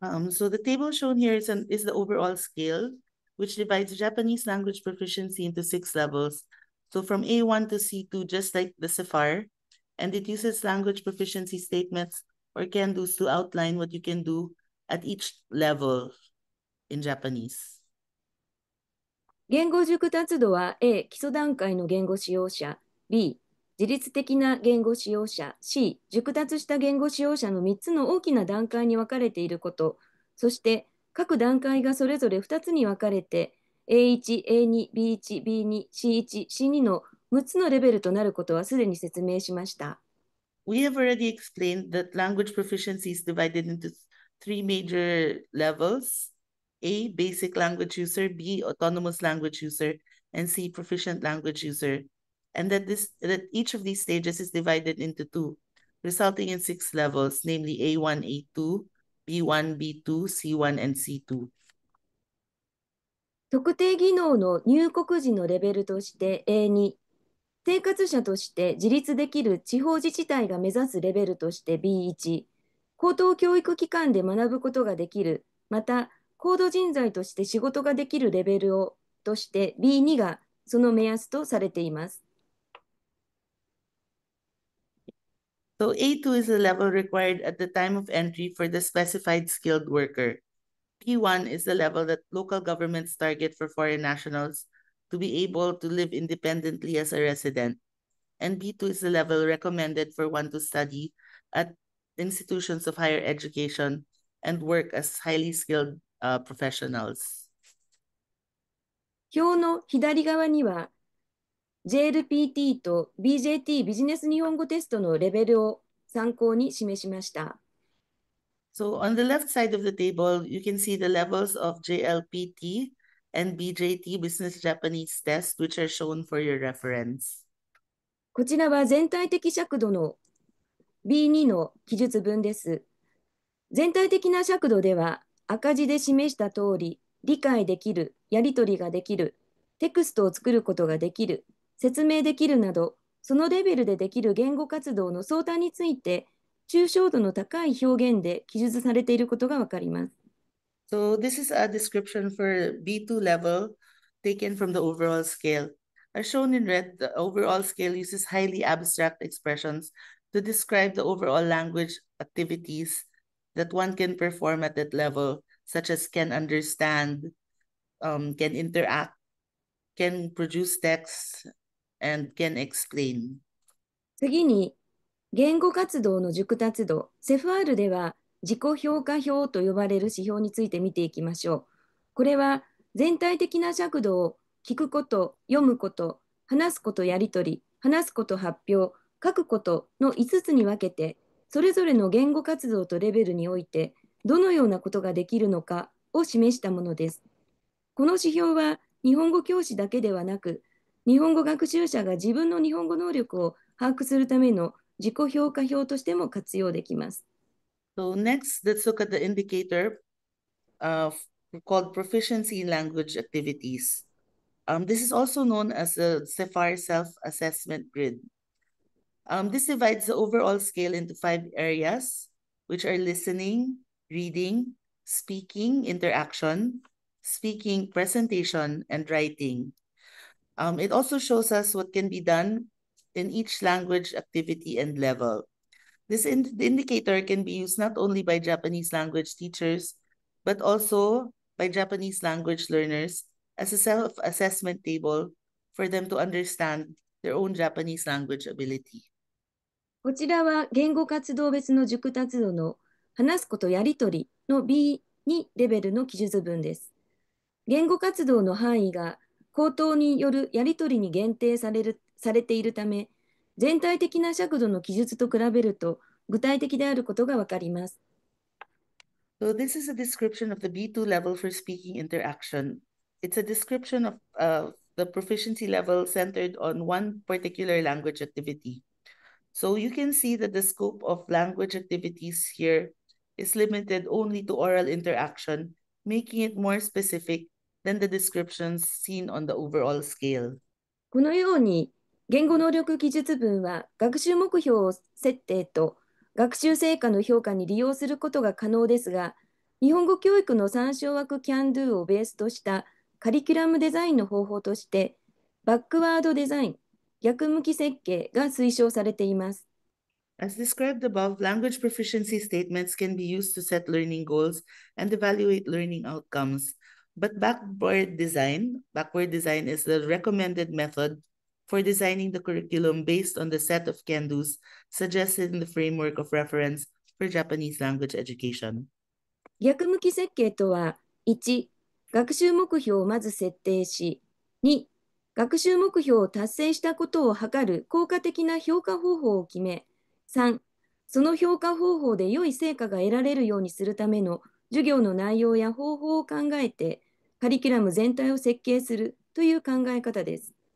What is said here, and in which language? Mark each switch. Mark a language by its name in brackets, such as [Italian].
[English] So the table shown here is the overall scale, which divides Japanese language proficiency into 6 levels. So from A1 to C2, just like the CEFR, and it uses language proficiency statements or can-dos to outline what you can do at each level in Japanese. [Japanese] 言語熟達度は A、基礎段階の言語使用者、B、自律的な言語使用者、C、熟達した言語使用者の3つの大きな段階に分かれていること、そして各段階がそれぞれ2つに分かれて A1、A2、B1、B2、C1、C2 の6つのレベルとなることはすでに説明しました。 [English] We have already explained that language proficiency is divided into 3 major levels. A, basic language user, B, autonomous language user, and C, proficient language user. And that each of these stages is divided into 2, resulting in 6 levels, namely A1, A2, B1, B2, C1, and C2. [Japanese] 特定技能の入国時のレベルとして A2、生活者として自立できる地方自治体が目指すレベルとして B1、高等教育機関で学ぶことができる、また高度人材として仕事ができるレベルをとして B2 がその目安とされています。 [English] So A2 is the level required at the time of entry for the specified skilled worker. P1 is the level that local governments target for foreign nationals to be able to live independently as a resident. And B2 is the level recommended for one to study at institutions of higher education and work as highly skilled professionals. [Japanese] 表の左側には JLPT と BJT ビジネス日本語テストのレベルを参考に示しました。 [English] So on the left side of the table, you can see the levels of JLPT and BJT Business Japanese Test, which are shown for your reference. [Japanese] こちらは全体的尺度の B2 の記述文です。全体的な尺度では赤字で示した通り、理解できる、やり取りができる、テクストを作ることができる、説明できるなど、そのレベルでできる言語活動の相談について、抽象度の高い表現で記述されていることがわかります。 [English] So this is a description for B2 level taken from the overall scale. As shown in red, the overall scale uses highly abstract expressions to describe the overall language activities that one can perform at that level, such as can understand, can interact, can produce text, and can explain. [Japanese] 次に、言語活動の熟達度、CEFR では自己評価表と呼ばれる指標について見ていきましょう。これは全体的な尺度を聞くこと、読むこと、話すこと、やり取り、話すこと、発表、書くことの5つに分けて、それぞれの言語活動とレベルにおいてどのようなことができるのかを示したものです。この指標は日本語教師だけではなく、日本語学習者が自分の日本語能力を把握するための自己評価表としても活用できます。 [English] So next, let's look at the indicator called proficiency in language activities. This is also known as the CEFR self-assessment grid. This divides the overall scale into 5 areas, which are listening, reading, speaking, interaction, speaking, presentation, and writing. It also shows us what can be done in each language activity and level. This indicator can be used not only by Japanese language teachers, but also by Japanese language learners as a self-assessment table for them to understand their own Japanese language ability. [Japanese] こちらは言語活動別の熟達度の話すことやり取りの B2 レベルの記述文です。言語活動の範囲が口頭によるやり取りに限定されているため、全体的な尺度の記述と比べると具体的であることがわかります。 [English] So this is a description of the B2 level for speaking interaction. It's a description of the proficiency level centered on one particular language activity. So you can see that the scope of language activities here is limited only to oral interaction, making it more specific than the descriptions seen on the overall scale. [Japanese] このように、言語能力記述文は学習目標設定と学習成果の評価に利用することが可能ですが、日本語教育の参照枠 CAN-DO をベースとしたカリキュラムデザインの方法として、バックワードデザイン、逆向き設計が推奨されています。 [English] As described above, language proficiency statements can be used to set learning goals and evaluate learning outcomes. But backward design is the recommended method for designing the curriculum based on the set of can-dos suggested in the framework of reference for Japanese language education. [Japanese] 逆向き設計とは、1、学習目標をまず設定し、2、学習目標を達成したことを測る効果的な評価方法を決め、3、その評価方法で良い成果が得られるようにするための授業の内容や方法を考えて、カリキュラム全体を設計するという考え方です。